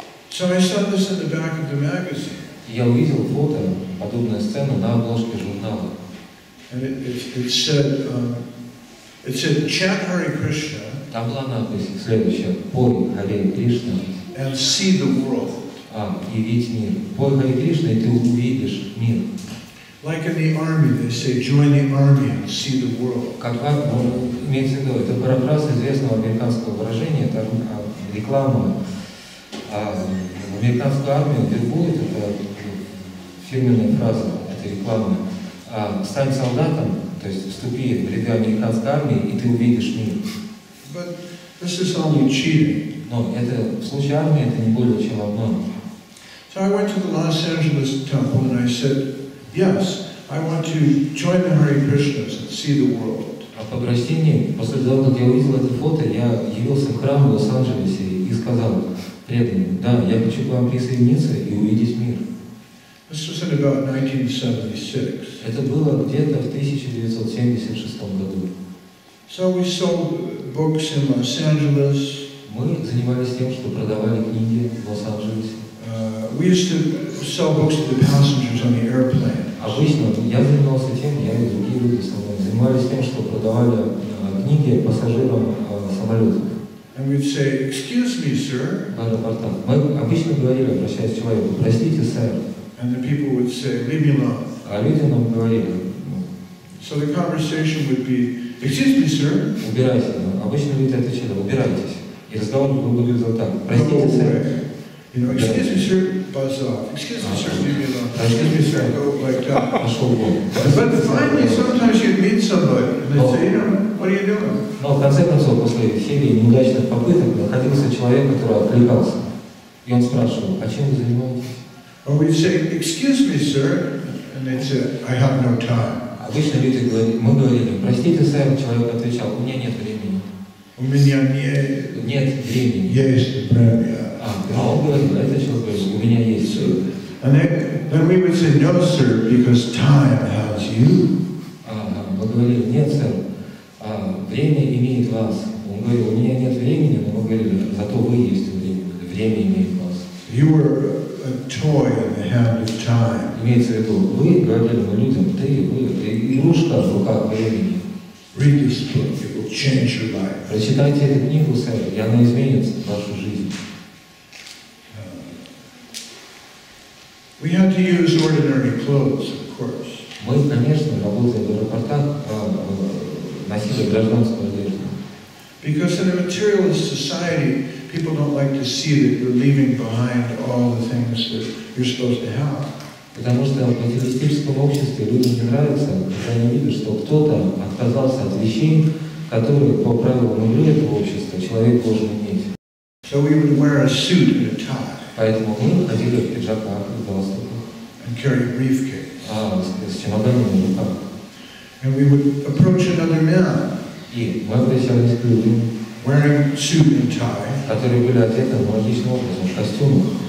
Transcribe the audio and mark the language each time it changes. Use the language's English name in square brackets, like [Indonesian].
[English] So I saw this in the back of the magazine. [Russian] Я увидел фото, подобную сцену на обложке журнала. [English] And it said chant Hare Krishna. [Russian] Там была надпись следующая: «Пой Харе Кришна». [English] And see the world. [Russian] И видеть мир. Пой Харе Кришна, и ты увидишь мир. [English] Like in the army, they say, join the army and see the world. [Russian] Как имеется в виду, это парафраз известного американского выражения, это реклама. В американскую армию вербуют, это фирменная фраза, это реклама. Стань солдатом, то есть вступи в ряды американской армии, и ты увидишь мир. [English] But this is only cheating. [Russian] Но это, в случае армии это не более чем обман. [English] So I went to the Los Angeles temple and I said, yes, I want to join the Hare Krishnas and see the world. [Russian] А по обращении, после того, как я увидел это фото, я явился в храм в Лос-Анджелесе и сказал преданным, да, я хочу к вам присоединиться и увидеть мир. [English] This was in about 1976. [Russian] Это было где-то в 1976 году. [English] So we sold books in Los Angeles. [Russian] Мы занимались тем, что продавали книги в Лос-Анджелесе. [English] We used to sell books to the passengers on the airplane. [Russian] Обычно я занимался тем, я и другие люди занимались тем, что продавали книги пассажирам самолетов. [English] And we'd say, excuse me, sir. [Russian] В аэропортах. Мы обычно говорили, обращаясь к человеку, простите, сэр. And the people would say, leave me alone. А люди нам говорили. So the conversation would be, excuse me, sir. Убирайся. Обычно люди отвечали, убирайтесь. И разговор выглядел так, простите, сэр. [English] You know, excuse me, sir, buzz off. Excuse me, sir, leave me alone. Excuse me, sir, go like that. But finally, sometimes you'd meet somebody, and they'd say, you know, what are you doing? [Russian] Но в конце концов, после серии неудачных попыток, находился человек, который откликался. И он спрашивал, а чем вы занимаетесь? [English] Or we'd say, excuse me, sir, and they'd say, I have no time. [Russian] Обычно люди говорили, мы говорили, простите, сэр, человек отвечал, у меня нет времени. У меня нет времени. Есть время. А он говорил, это человек говорил, у меня есть. [English] And then we would say, no, sir, because time has you. [Russian] Мы говорили, нет, сэр, время имеет вас. Он говорил, у меня нет времени, но мы говорили, зато вы есть время имеет вас. [English] You were a toy in the hand of time. [Russian] Имеется в виду, вы говорили мы людям, вы игрушка в руках времени. [English] Read this book, it will change your life. [Russian] Прочитайте эту книгу, сэр, и она изменит вашу жизнь. [English] We had to use ordinary clothes, of course. [Russian] Мы, конечно, работая в аэропортах, носили гражданскую одежду. [English] Because in a materialist society, people don't like to see that you're leaving behind all the things that you're supposed to have. [Russian] Потому что в материалистическом обществе людям не нравится, когда они видят, что кто-то отказался от вещей, которые по правилам игры этого общества человек должен иметь. [English] So we would wear a suit and a tie. [Russian] Поэтому мы ходили в пиджаках и галстуках. [English] And carry a briefcase. [Russian] С чемоданами в руках. [English] And we would approach another man. [Russian] И мы обращались к людям, [English] wearing suit and tie. [Russian] Которые были одеты аналогичным образом, в костюмах.